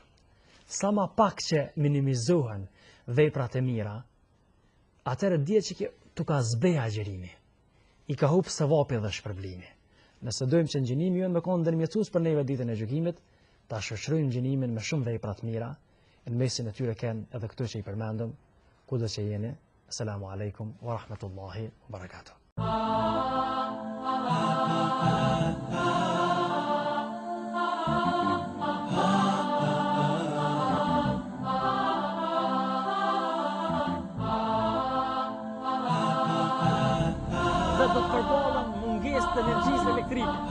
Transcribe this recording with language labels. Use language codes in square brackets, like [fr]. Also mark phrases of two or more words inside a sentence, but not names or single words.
[sq] Sa më pak që minimizohen veprat e mira, atëherë dije që tu ka zbej agjërimi. I ka hub sevapi dhe shpërblimi. Nëse dojmë që ngjinimi jonë me konë ndërmjetësues për neve ditën e gjykimit, ta shoqërojmë ngjinimin me shumë vepra të mira, në mesin e tyre kanë edhe këto që i përmendëm, kudo që jeni. [ar] السلام عليكم ورحمة الله وبركاته. [sq] Dhe do të përballen mungesë të energjisë elektrike.